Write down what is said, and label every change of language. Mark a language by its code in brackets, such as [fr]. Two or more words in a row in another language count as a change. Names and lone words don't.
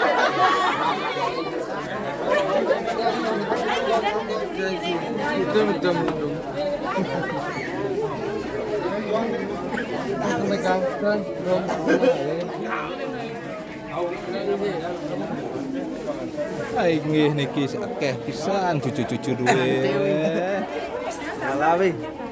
[id] Betul. Megang kan, dong. [jv] Ai nggih niki akeh pisan cucu-cucu duwe. Salah wi.